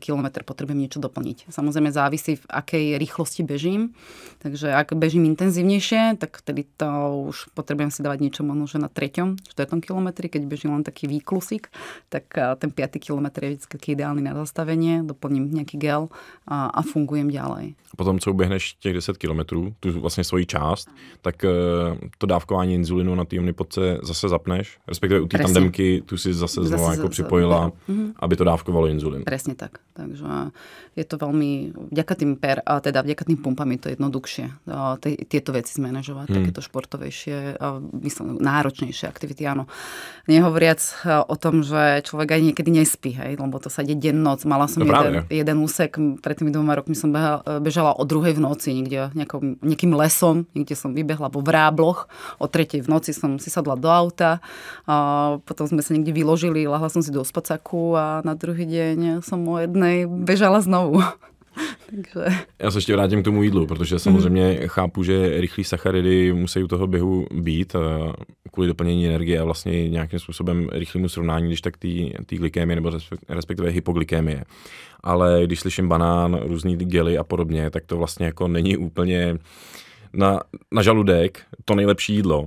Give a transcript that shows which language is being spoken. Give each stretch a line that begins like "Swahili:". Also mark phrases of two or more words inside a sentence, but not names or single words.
Slovak: kilometr potrebujem niečo doplniť. Samozrejme závisí, v akej rýchlosti bežím. Takže ak bežím intenzívnejšie, tak vtedy to už potrebujem si dávať niečo možno, že na 3., 4. kilometri, keď bežím len taký výklusik, tak ten 5. kilometr je vždy ideálny na zastavenie, doplním nejaký gel a fungujem ďalej.
Czech: Potom, co uběhneš těch 10 kilometrů, tu vlastně svoji část, tak to dávkování inzulinu na té omnipodce zase zapneš, respektive u té tandemky tu si zase znova jako připojila, aby to dávkovalo inzulín.
Slovak: Presne tak. Takže je to veľmi, vďaka tým pumpám je to jednoduchšie. Tieto veci zmanažovať, takéto športovejšie, náročnejšie aktivity, áno. Nehovoriac o tom, že človek aj niekedy nespí, hej, lebo to sa ide deň-noc. Mala som jeden úsek, pred tými 2 rokmi som bežala o 2:00 v noci, niekde nejakým lesom, niekde som vybehla vo Vrábloch, o 3:00 v noci som si sadla do auta, potom sme sa niekde vyložili, lahla som si do spacáku a na druhý deň som o 1:00 bežala znovu. Takže...
Czech: Já se ještě vrátím k tomu jídlu, protože samozřejmě chápu, že rychlý sacharidy musí u toho běhu být kvůli doplnění energie a vlastně nějakým způsobem rychlému srovnání, když tak té glykémie nebo respektive hypoglykémie. Ale když slyším banán, různý gely a podobně, tak to vlastně jako není úplně na žaludek to nejlepší jídlo.